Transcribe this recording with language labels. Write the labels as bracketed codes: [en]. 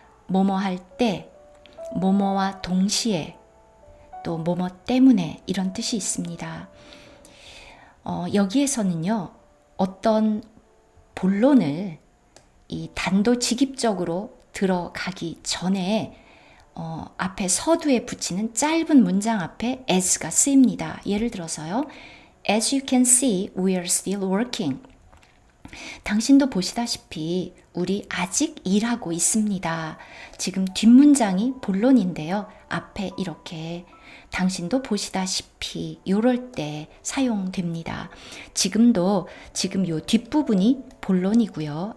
[ko] 뭐뭐 할 때, 뭐뭐와 동시에, 또 뭐뭐 때문에 이런 뜻이 있습니다. 여기에서는요. 어떤 본론을 이 단도직입적으로 들어가기 전에 앞에 서두에 붙이는 짧은 문장 앞에 as가 쓰입니다. 예를 들어서요. [en] As you can see, we are still working. [ko] 당신도 보시다시피 우리 아직 일하고 있습니다. 지금 뒷문장이 본론인데요. 앞에 이렇게 당신도 보시다시피 이럴 때 사용됩니다. 지금도 지금 요 뒷부분이 본론이고요.